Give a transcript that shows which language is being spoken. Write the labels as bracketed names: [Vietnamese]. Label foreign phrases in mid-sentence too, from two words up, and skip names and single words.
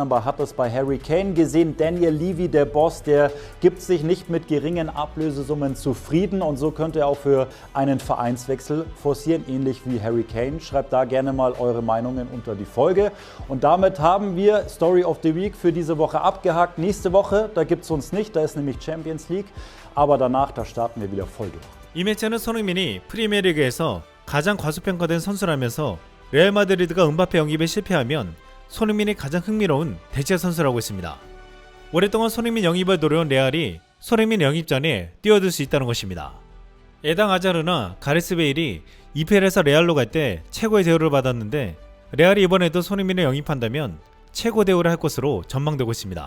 [German] Man hat es bei Harry Kane gesehen. Daniel Levy, der Boss, der gibt sich nicht mit geringen Ablösesummen zufrieden und so könnte er auch für einen Vereinswechsel forcieren, ähnlich wie Harry Kane. Schreibt da gerne mal eure Meinungen unter die Folge. Und damit haben wir [English] Story of the Week [German] für diese Woche abgehakt. Nächste Woche, da gibt es uns nicht, da ist nämlich Champions League. Aber danach, da starten wir wieder voll durch. [Korean] 이 매체는 손흥민이 프리미어리그에서 가장 과소평가된 선수라면서 레알 마드리드가 음바페 영입에 실패하면 손흥민이 가장 흥미로운 대체 선수라고 했습니다. 오랫동안 손흥민 영입을 노려온 레알이 손흥민 영입 전에 뛰어들 수 있다는 것입니다. 에당 아자르나 가레스 베일이 EPL에서 레알로 갈 때 최고의 대우를 받았는데 레알이 이번에도 손흥민을 영입한다면 최고 대우를 할 것으로 전망되고 있습니다.